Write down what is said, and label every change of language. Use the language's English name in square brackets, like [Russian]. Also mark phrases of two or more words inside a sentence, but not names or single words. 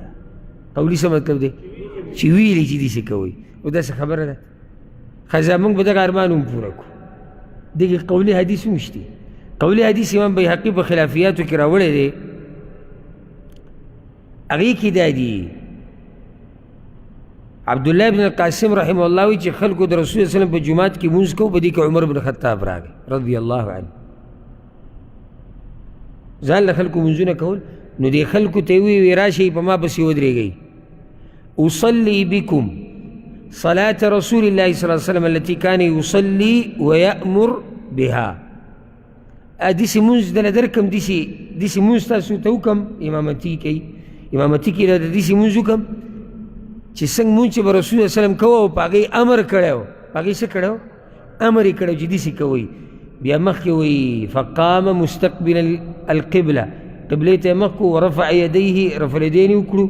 [Pashto] قولي څه مطلب دی؟ چې ویلي چې داسې کوئ. او داسې خبره ده. ښه زمونږ به دغه ارمان هم پوره کړو. دغې قولي حدیث هم شته. قولي حدیث امام بیهقي په خلافیاتو کې راوړی دی. هغې کې دا دي عبدالله بن القاسم [Arabic] رحمه الله [Pashto] وایي چې خلکو د رسول الله وسلم په جومات کې مونځ کو، په دې کې عمر بن خطاب راغی [Arabic] رضی الله عنه. [Pashto] ځان له خلکو مونځونه کول. نو دې خلکو ته یې وویل راشئ په ما پسې ودرېږئ. [Arabic] اصلي بكم صلاة رسول الله صلی الله علیه وسلم التي كان يصلي ويأمر بها. [Pashto] داسې مونځ دله درکم، داسې مونځ تاسو ته وکړم، امامتي کوي، امامتي کې راته داسې مونځ وکړم چې څنګه مونځ چې به رسول الله وسلم کوه او په هغې امر کړی و. په هغې څه کړی و؟ امر یې کړی و چې داسې کوئ. بیا مخکې وایي [Arabic] فقام مستقبل القبله، [Pashto] قبلې ته یې مخ کړو، [Arabic] ورفع یدیه، رفع الیدین [Pashto] یې وکړو.